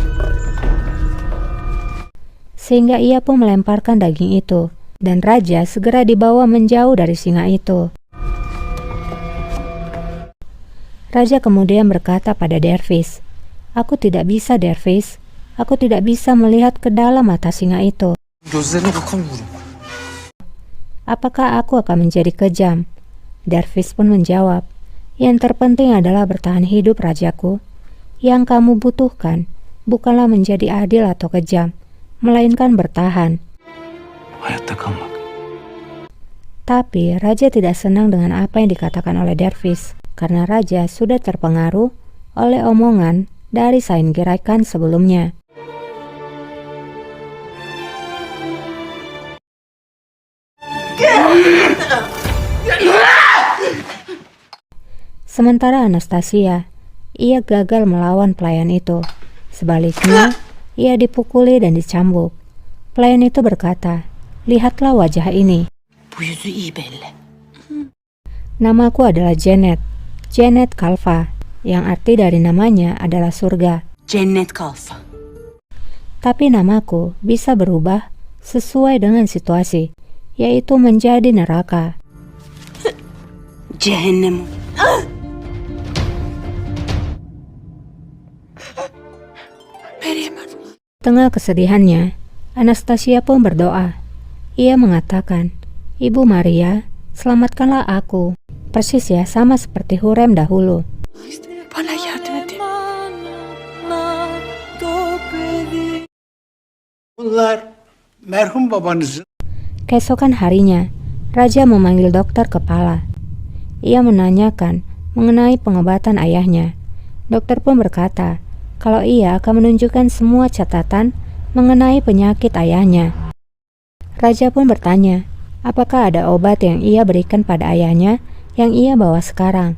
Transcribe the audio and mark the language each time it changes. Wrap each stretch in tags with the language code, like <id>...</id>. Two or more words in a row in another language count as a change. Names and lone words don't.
<id>Sehingga ia pun melemparkan daging itu, dan Raja segera dibawa menjauh dari singa itu. Raja kemudian berkata pada dervis, "Aku tidak bisa, dervis. Aku tidak bisa melihat ke dalam mata singa itu.</id> <tr>Gözlerine bakamıyorum.</tr> <id>Apakah aku akan menjadi kejam?" Dervis pun menjawab, "Yang terpenting adalah bertahan hidup, rajaku. Yang kamu butuhkan bukanlah menjadi adil atau kejam, melainkan bertahan."</id> <tr>Hayatta kalmak.</tr> <id>Tapi Raja tidak senang dengan apa yang dikatakan oleh dervis, karena Raja sudah terpengaruh oleh omongan dari Sain Gerakan sebelumnya. Sementara Anastasia, ia gagal melawan pelayan itu. Sebaliknya, ia dipukuli dan dicambuk. Pelayan itu berkata, "Lihatlah wajah ini.</id> <tr>Bu yüzü iyi belli.</tr> <id>Namaku adalah Janet, Janet Kalfa, yang arti dari namanya adalah surga.</id> <tr>Cennet kalfa.</tr> <id>Tapi namaku bisa berubah sesuai dengan situasi, yaitu menjadi neraka."</id> <tr>Cehennem.</tr> <id>Tengah kesedihannya, Anastasia pun berdoa. Ia mengatakan, "Ibu Maria, selamatkanlah aku." Persis ya, sama seperti Hurrem dahulu.</id> <tr>Bana yardım edin. Bunlar merhum babanızın</tr> <id>Keesokan harinya, Raja memanggil dokter kepala. Ia menanyakan mengenai pengobatan ayahnya. Dokter pun berkata kalau ia akan menunjukkan semua catatan mengenai penyakit ayahnya. Raja pun bertanya, apakah ada obat yang ia berikan pada ayahnya yang ia bawa sekarang?</id>